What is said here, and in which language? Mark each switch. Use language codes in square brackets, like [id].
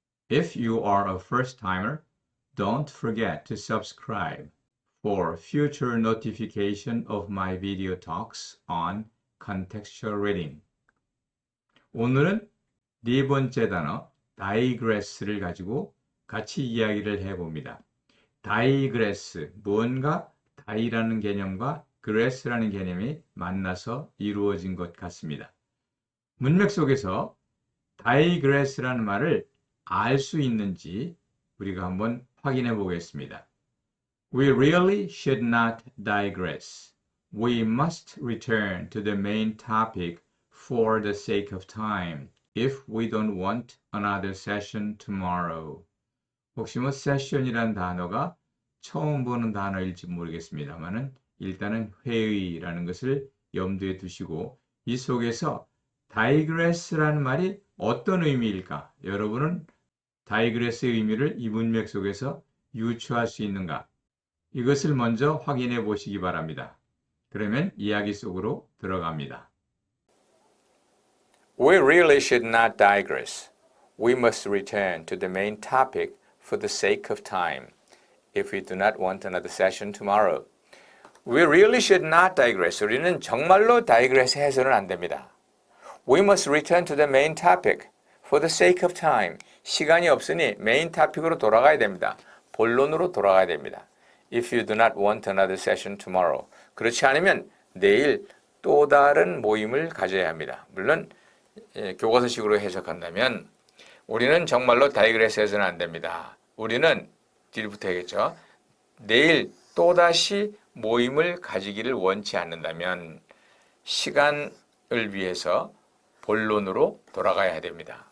[en] If you are a first timer, don't forget to subscribe for future notification of my video talks on contextual reading. [ko] 오늘은 네 번째 단어 digress를 가지고 같이 이야기를 해봅니다. digress, 무언가 die라는 개념과 gress라는 개념이 만나서 이루어진 것 같습니다. 문맥 속에서 digress라는 말을 알 수 있는지 우리가 한번 확인해 보겠습니다. [en] We really should not digress. We must return to the main topic for the sake of time if we don't want another session tomorrow. [ko] 혹시 session이란 단어가 처음 보는 단어일지 모르겠습니다만은 일단은 회의라는 것을 염두에 두시고 이 속에서 digress라는 말이 어떤 의미일까? 여러분은 digress의 의미를 이 문맥 속에서 유추할 수 있는가? 이것을 먼저 확인해 보시기 바랍니다. 그러면 이야기 속으로 들어갑니다. [en] We really should not digress. We must return to the main topic for the sake of time, if we do not want another session tomorrow. We really should not digress. [ko] 우리는 정말로 digress 해서는 안 됩니다. [en] We must return to the main topic for the sake of time. [ko] 시간이 없으니 메인 토픽으로 돌아가야 됩니다. 본론으로 돌아가야 됩니다. [en] If you do not want another session tomorrow. [ko] 그렇지 않으면 내일 또 다른 모임을 가져야 합니다. 물론 교과서식으로 해석한다면 우리는 정말로 다이그레스 해서는 안 됩니다. 우리는 뒤부터 해야겠죠. 내일 또다시 모임을 가지기를 원치 않는다면 시간을 위해서 본론으로 돌아가야 됩니다.